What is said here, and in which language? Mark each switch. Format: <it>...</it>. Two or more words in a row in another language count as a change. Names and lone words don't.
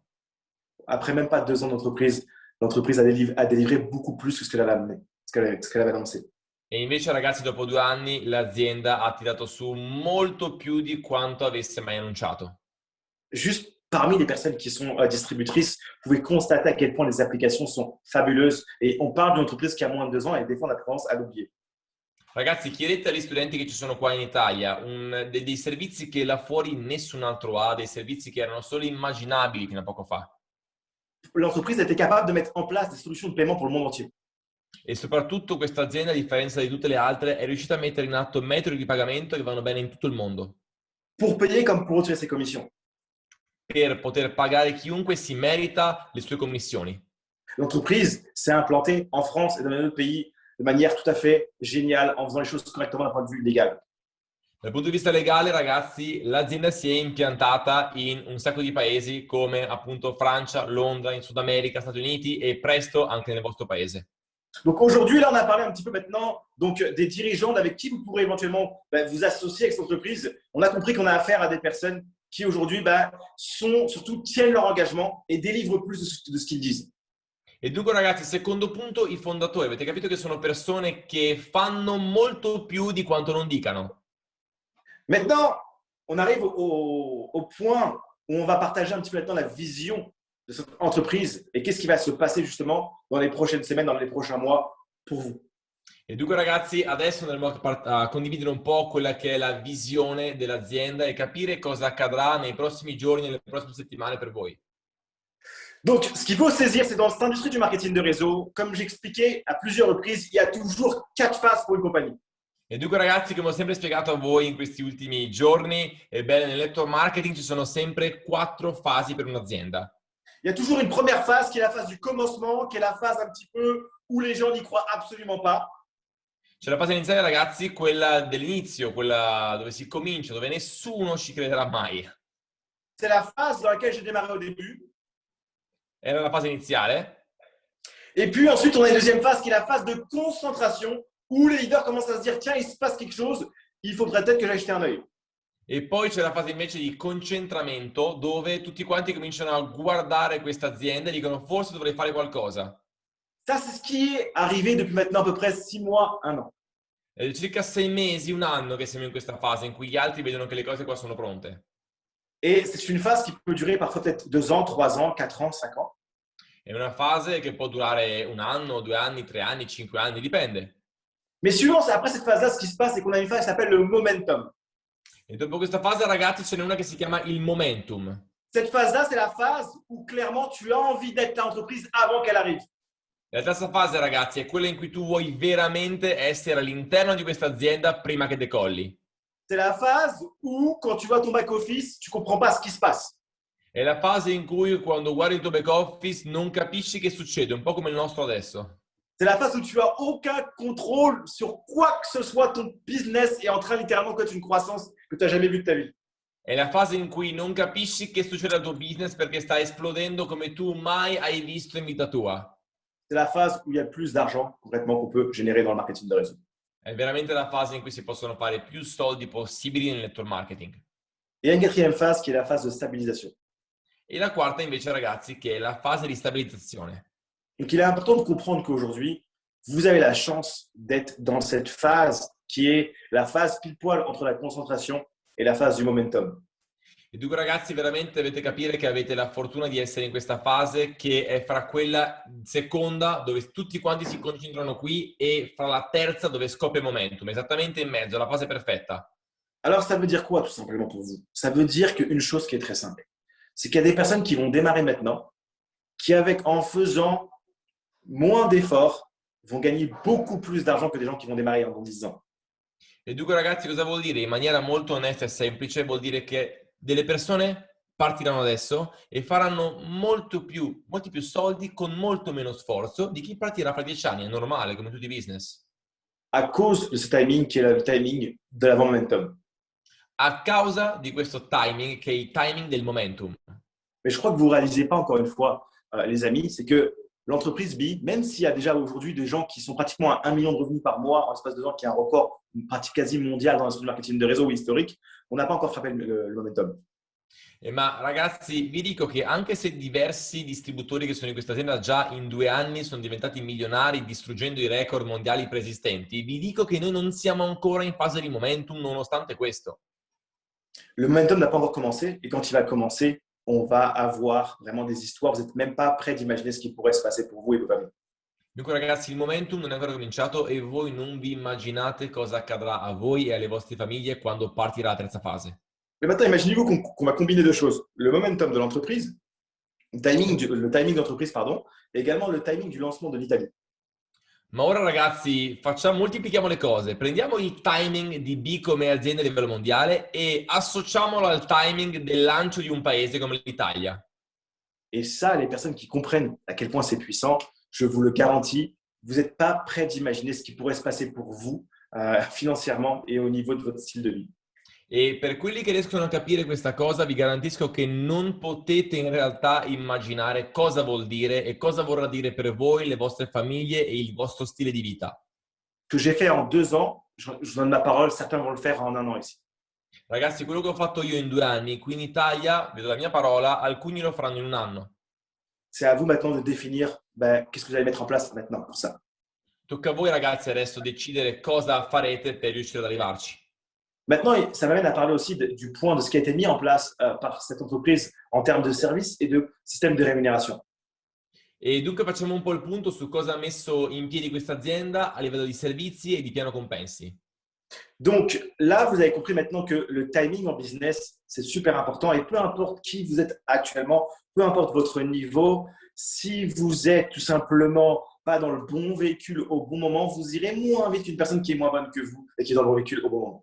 <fr>Après même pas 2 ans d'entreprise, l'entreprise a délivré beaucoup plus que ce qu'elle avait amené, ce qu'elle avait annoncé.</fr> <it>E invece ragazzi dopo 2 anni l'azienda ha tirato su molto più di quanto avesse mai annunciato.</it> <fr>Juste parmi les personnes qui sont distributrices, vous pouvez constater à quel point les applications sont fabuleuses. Et on parle d'une entreprise qui a moins de 2 ans et des fois on a tendance à l'oublier.</fr> <it>Ragazzi, chiedete agli studenti che ci sono qua in Italia dei servizi che là fuori nessun altro ha, dei servizi che erano solo immaginabili fino a poco fa.</it> <fr>L'entreprise était capable de mettre en place des solutions de paiement pour le monde entier.</fr> <it>E soprattutto questa azienda, a differenza di tutte le altre, è riuscita a mettere in atto metodi di pagamento che vanno bene in tutto il mondo.</it> <fr>Pour payer comme pour retirer ses commissions.</fr> <it>Per poter pagare chiunque si merita le sue commissioni.</it> <fr>L'entreprise s'est implantée en France et dans les autres pays de manière tout à fait géniale en faisant les choses correctement d'un point de vue légal.</fr> <it>Dal punto di vista legale, ragazzi, l'azienda si è impiantata in un sacco di paesi come appunto Francia, Londra, in Sud America, Stati Uniti e presto anche nel vostro paese.</it> <fr>Donc aujourd'hui, là, on a parlé un petit peu maintenant donc, des dirigeants avec qui vous pourrez éventuellement vous associer avec cette entreprise. On a compris qu'on a affaire à des personnes qui aujourd'hui surtout tiennent leur engagement et délivrent plus de ce qu'ils disent.</fr> <it>E dunque ragazzi, secondo punto, i fondatori, avete capito che sono persone che fanno molto più di quanto non dicano.</it> <fr>Maintenant, on arrive au point où on va partager un petit peu maintenant la vision de cette entreprise et qu'est-ce qui va se passer justement dans les prochaines semaines, dans les prochains mois pour vous.</fr> <it>E dunque ragazzi, adesso andremo a condividere un po' quella che è la visione dell'azienda e capire cosa accadrà nei prossimi giorni, nelle prossime settimane per voi.</it> <fr>Donc, ce qu'il faut saisir, c'est dans cette industrie du marketing de réseau, comme j'expliquais à plusieurs reprises, il y a toujours 4 phases pour une compagnie.</fr> <it>E dunque ragazzi, come ho sempre spiegato a voi in questi ultimi giorni, ebbene nel</it> <en>network marketing</en> <it>ci sono sempre 4 fasi per un'azienda.</it> <fr>Il y a toujours une première phase qui est la phase du commencement, qui est la phase un petit peu où les gens n'y croient absolument pas.</fr> <it>C'è la fase iniziale ragazzi, quella dell'inizio, quella dove si comincia, dove nessuno ci crederà mai.</it> <fr>C'est la phase dans laquelle j'ai démarré au début.</fr> <it>Era la fase iniziale.</it> <fr>Et puis ensuite, on a une deuxième phase qui est la phase de concentration, où les leaders commencent à se dire, tiens, il se passe quelque chose, il faudrait peut-être que j'aille jeter un œil.</fr> <it>E poi c'è la fase invece di concentramento, dove tutti quanti cominciano a guardare questa azienda e dicono forse dovrei fare qualcosa.</it> <fr>Ça, c'est ce qui est arrivé depuis maintenant à peu près 6 mois, 1 an.</fr> <it>È circa 6 mesi, un anno che siamo in questa fase in cui gli altri vedono che le cose qua sono pronte.</it> <fr>Et c'est une phase qui peut durer parfois peut-être 2 ans, 3 ans, 4 ans, 5 ans.</fr> <it>È una fase che può durare un anno, 2 anni, 3 anni, 5 anni, dipende.</it> <fr>Mais souvent, c'est après cette phase-là, ce qui se passe, c'est qu'on a une phase qui s'appelle le momentum.</fr> <it>E dopo questa fase, ragazzi, ce n'è una che si chiama il momentum.</it> <fr>Cette phase-là, c'est la phase où clairement tu as envie d'être l'entreprise avant qu'elle arrive.</fr> <it>La terza fase, ragazzi, è quella in cui tu vuoi veramente essere all'interno di questa azienda prima che decolli.</it> <fr>C'est la phase où, quand tu vois ton back-office, tu ne comprends pas ce qui se passe.</fr> <it>È la fase in cui quando guardi il tuo</it> <en>back office</en> <it>non capisci che succede, un po' come il nostro adesso.</it> <fr>C'est la phase où tu n'as aucun contrôle sur quoi que ce soit. Ton business est en train littéralement de connaître une croissance que tu n'as jamais vue de ta vie.</fr> <it>È la fase in cui non capisci che succede al tuo business perché sta esplodendo come tu mai hai visto in vita tua.</it> <fr>C'est la phase où il y a le plus d'argent concrètement qu'on peut générer dans le marketing de réseau.</fr> <it>È veramente la fase in cui si possono fare più soldi possibili nel</it> <en>network marketing.</en> <fr>Et il y a une quatrième phase qui est la phase de stabilisation.</fr> <it>E la quarta invece, ragazzi, che è la fase di stabilizzazione.</it> <fr>Donc, il est important de comprendre qu'aujourd'hui, vous avez la chance d'être dans cette phase qui est la phase pile poil entre la concentration et la phase du momentum.</fr> <it>E dunque, ragazzi, veramente dovete capire che avete la fortuna di essere in questa fase che è fra quella seconda, dove tutti quanti si concentrano qui, e fra la terza, dove scoppia il momentum, esattamente in mezzo, la fase perfetta.</it> <fr>Alors, ça veut dire quoi tout simplement pour vous? Ça veut dire qu'une chose qui est très simple, c'est qu'il y a des personnes qui vont démarrer maintenant, qui en faisant moins d'efforts, vont gagner beaucoup plus d'argent que des gens qui vont démarrer dans 10 ans.</fr> <it>E dunque, ragazzi, cosa vuol dire? In maniera molto onesta e semplice, vuol dire che delle persone partiranno adesso e faranno molti più soldi con molto meno sforzo di chi partirà fra 10 anni. È normale, come tutti i business.</it> <fr>À cause de ce timing qui est le timing de l'avant momentum.</fr> <it>A causa di questo timing, che è il timing del momentum.</it> <fr>Mais je crois que vous ne réalisez pas encore une fois, les amis, c'est que l'entreprise B, même s'il y a déjà aujourd'hui des gens qui sont pratiquement à 1 million de revenus par mois en l'espace de 2 ans, qui est un record, une pratique quasi mondiale dans l'industrie du marketing de réseau ou historique, on n'a pas encore frappé le momentum.</fr> <it>Ma ragazzi, vi dico che anche se diversi distributori che sono in questa azienda già in 2 anni sono diventati milionari distruggendo i record mondiali preesistenti, vi dico che noi non siamo ancora in fase di momentum nonostante questo.</it> <fr>Le momentum n'a pas encore commencé et quand il va commencer, on va avoir vraiment des histoires. Vous n'êtes même pas prêt d'imaginer ce qui pourrait se passer pour vous et vos familles.</fr> <it>Dunque, ragazzi, il momentum non è ancora cominciato e voi non vi immaginate cosa accadrà a voi e alle vostre famiglie quando partirà la terza fase.</it> <fr>Mais maintenant, imaginez-vous qu'on va combiner deux choses. Le momentum de l'entreprise, le timing d'entreprise, pardon, et également le timing du lancement de l'Italie.</fr> <it>Ma ora, ragazzi, moltiplichiamo le cose. Prendiamo il timing di B come azienda a livello mondiale e associamolo al timing del lancio di un paese come l'Italia.</it> <fr>Et ça, les personnes qui comprennent à quel point c'est puissant, je vous le garantis, vous n'êtes pas prêt d'imaginer ce qui pourrait se passer pour vous financièrement et au niveau de votre style de vie.</fr> <it>E per quelli che riescono a capire questa cosa, vi garantisco che non potete in realtà immaginare cosa vuol dire e cosa vorrà dire per voi, le vostre famiglie e il vostro stile di vita.</it> <fr>Ce que j'ai fait en 2 ans, je vous donne ma parole, certains vont le faire en 1 an ici.</fr> <it>Ragazzi, quello che ho fatto io in 2 anni, qui in Italia, vedo la mia parola, alcuni lo faranno in 1 anno.</it> <fr>C'est à vous maintenant de définir qu'est-ce que vous allez mettre en place maintenant pour ça.</fr> <it>Tocca a voi, ragazzi, adesso decidere cosa farete per riuscire ad arrivarci.</it> <fr>Maintenant, ça m'amène à parler aussi du point de ce qui a été mis en place par cette entreprise en termes de services et de système de rémunération.</fr> <it>E dunque facciamo un po' il punto su cosa ha messo in piedi questa azienda a livello di servizi e di piano compensi.</it> <fr>Donc là, vous avez compris maintenant que le timing en business, c'est super important et peu importe qui vous êtes actuellement, peu importe votre niveau, si vous êtes tout simplement pas dans le bon véhicule au bon moment, vous irez moins vite qu'une personne qui est moins bonne que vous et qui est dans le bon véhicule au bon moment.</fr>